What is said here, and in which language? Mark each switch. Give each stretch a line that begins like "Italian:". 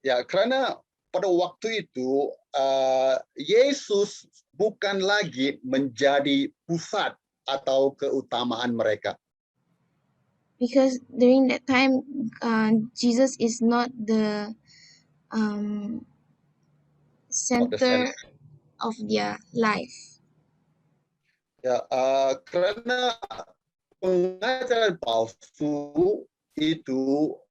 Indonesian: Karena pada waktu itu Yesus bukan lagi menjadi pusat atau keutamaan mereka.
English: Because during that time, Jesus is not the center of their life.
Indonesian: Karena pengajaran palsu itu